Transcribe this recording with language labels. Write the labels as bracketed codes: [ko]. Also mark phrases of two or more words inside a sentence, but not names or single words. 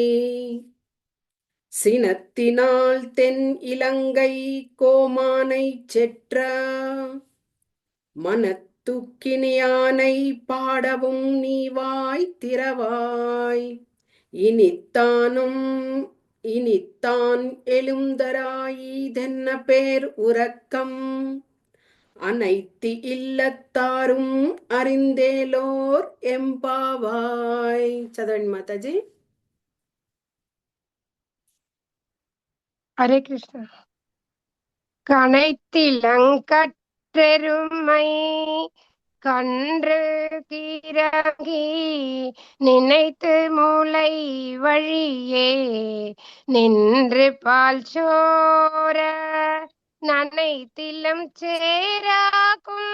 [ta] சினத்தினால் தென் இலங்கை கோமானை செற்ற மனத்துக்கினியானை பாடவும் நீவாய் திறவாய் இனித்தான் எழுந்தராயிதென்ன பேர் உறக்கம் அனைத்து இல்லத்தாரும் அறிந்தேலோர் எம்பாவாய். [te] చదవండి మాతాజీ. హరే కృష్ణ. [ta] கனைத்திலங்கற்றெருமை கன்று கிறங்கி நினைத்து மூளை வழியே நின்று பால் சோர நனைத்திலம் சேராக்கும்